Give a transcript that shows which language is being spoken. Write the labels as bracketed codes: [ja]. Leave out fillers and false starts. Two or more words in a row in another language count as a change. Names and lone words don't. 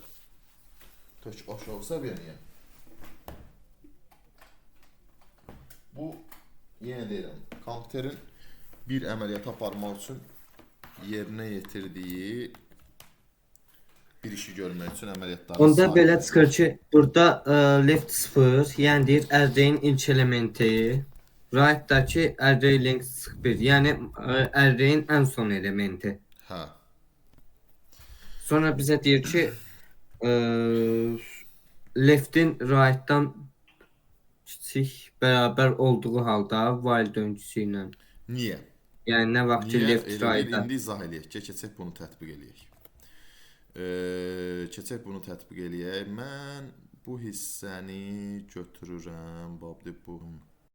[az] Tək aşağı səviyyəli yəni. Bu, yenə deyirəm, kompüterin bir əməliyyat aparmaq üçün yerinə yetirdiyi bir işi görmək üçün əməliyyatları Onda belə çıxır ki, burada left 0, yəni deyir array-in ilk elementi, right-dakı [en] array length [az] 1, yəni array-in ən son elementi. Hə. Sonra bizə deyir ki, left-in right-dan kiçik bərabər olduğu halda while döngüsü ilə. Niyə? Yəni nə vaxt ki left right-da. İndi izah eləyək. Keçək bunu tətbiq eləyək. Keçək bunu tətbiq eləyək. Mən bu hissəni götürürəm. Bu